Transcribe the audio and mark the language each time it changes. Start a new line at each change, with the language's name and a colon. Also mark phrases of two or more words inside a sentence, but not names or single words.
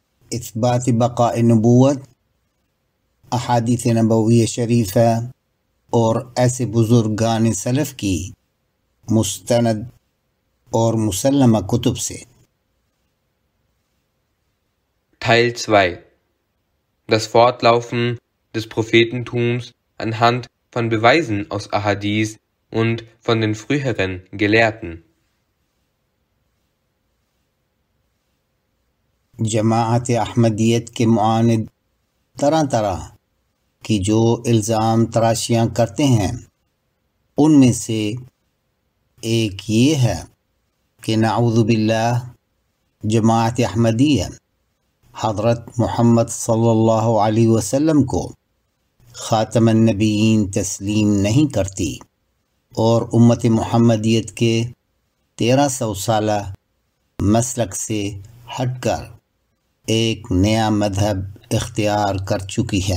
Urdu: اثبات بقاء نبوت، احادیث نبوی شریفہ اور ایسے بزرگان سلف کی مستند اور مسلمہ کتب سے۔
German: Teil 2. Das Fortlaufen des Prophetentums anhand von Beweisen aus Ahadith und von den früheren Gelehrten.
Urdu: جماعت احمدیت کے معاند طرح طرح کی جو الزام تراشیاں کرتے ہیں، ان میں سے ایک یہ ہے کہ
Arabic: نعوذ باللہ
Urdu: جماعت احمدیہ حضرت محمد
Arabic: صلی اللہ علیہ وسلم
Urdu: کو
Arabic: خاتم النبیین
Urdu: تسلیم نہیں کرتی اور امت محمدیت کے 1300 سالہ مسلک سے ہٹ کر ایک نیا مذہب اختیار کر چکی ہے۔